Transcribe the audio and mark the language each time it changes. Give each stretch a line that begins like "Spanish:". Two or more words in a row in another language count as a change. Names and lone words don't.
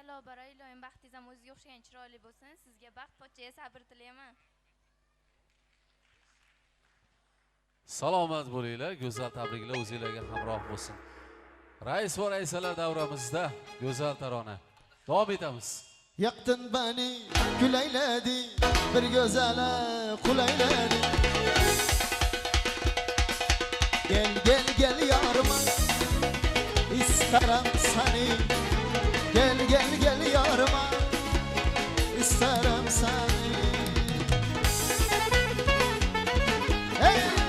Uzbek: Lobaray, iloyim baxtingiz ham o'ziga o'xshagan chiroyli bo'lsin. Sizga baxt, pochchaga sabr tilayman. Salomat bo'linglar, go'zal tabriklar o'zingizlarga hamroh bo'lsin. Rais va raisalar davramizda go'zal tarona. Davom etamiz.
Turkish: Yaktın beni, kül eyledi, bir güzele kul eyledi. Gel gel gel yarıma, isterim seni. Gel gel gel yarıma, isterim seni. Hey!